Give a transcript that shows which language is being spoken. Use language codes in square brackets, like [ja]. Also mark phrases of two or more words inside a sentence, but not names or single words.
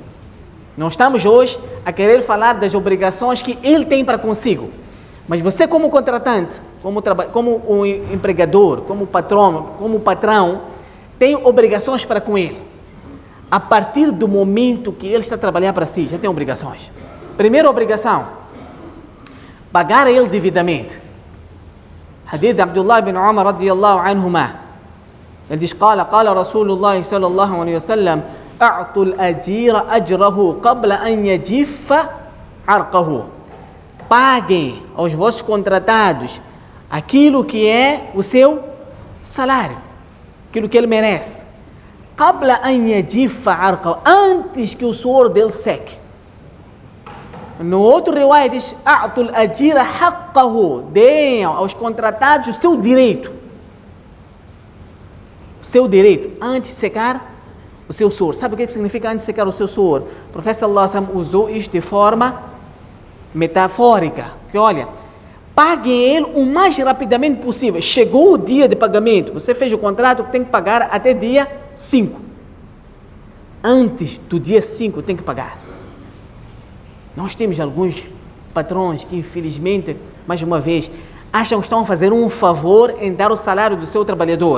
[pt] Não estamos hoje a querer falar das obrigações que ele tem para consigo, mas você como contratante, como um empregador, como patrão, tem obrigações para com ele. A partir do momento que ele está a trabalhar para si, já tem obrigações. Primeira obrigação, pagar a ele devidamente. Hadith de Abdullah bin Umar [ar] رضي الله عنهما, [pt] ele diz: [ar] "قال رسول الله صلى الله عليه وسلم أعطوا الأجير أجره قبل أن يجف عرقه." [pt] Paguem aos vossos contratados aquilo que é o seu salário, aquilo que ele merece. [ar] قبل أن يجف عرقه, [pt] antes que o suor dele seque. No outro riwayat diz: [ar] "أعطوا الأجير حقه", [pt] deem aos contratados o seu direito. Seu direito, antes de secar o seu suor. Sabe o que significa antes de secar o seu suor? O profeta [ar] صلى الله عليه وسلم [pt] usou isto de forma metafórica, que olha, paguem ele o mais rapidamente possível. Chegou o dia de pagamento, você fez o contrato, tem que pagar até dia 5. Antes do dia 5 tem que pagar. Nós temos alguns patrões que infelizmente, mais uma vez, acham que estão a fazer um favor em dar o salário do seu trabalhador.